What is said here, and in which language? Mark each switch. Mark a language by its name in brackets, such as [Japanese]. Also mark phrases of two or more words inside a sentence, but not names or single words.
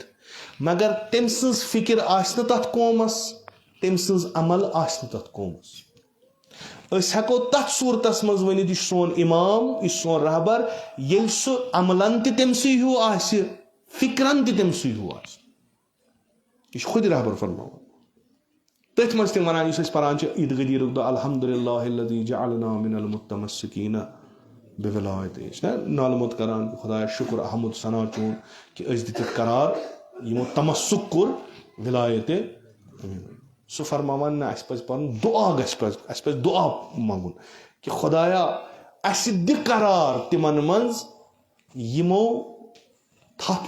[Kashmiri] مگر تٔمۍ سٕنٛز فِکر آسہِ نہٕ تتھ قومس تٔمۍ سٕنٛز عمل آسہِ نہٕ تتھ قومس أسۍ ہٮ۪کو تتھ صوٗرتس منٛز ؤنِتھ یہِ چھُ سون اِمام یہِ چھُ سون رہبر ییٚلہِ سُہ عملن تہِ تٔمۍ سٕے ہیوٗ آسہِ فِکرن تہِ تٔمۍ سٕے ہیوٗ آسہِ یہِ چھُ خۄد رہبر فرماوان تٔتھۍ منٛز تِم ونان یُس أسۍ پران چھِ عیٖد غدیٖرُک دۄہ [Arabic] الحمدُاللہ الذی جعلنا من المتمسکین بولایتہ [Kashmiri] چھُنہ نالہٕ موٚت کران خۄدایا شُکر احمد ثنا چون کہِ أسۍ دِتِکھ قرار یِمو تمسُک کوٚر ولایتہِ سُہ فرماوان نہ اَسہِ پزِ پنُن دُعا اَسہِ پزِ دُعا منٛگُن کہِ خۄدایا اَسہِ دِ قرار تِمن منٛز یِمو تھپھ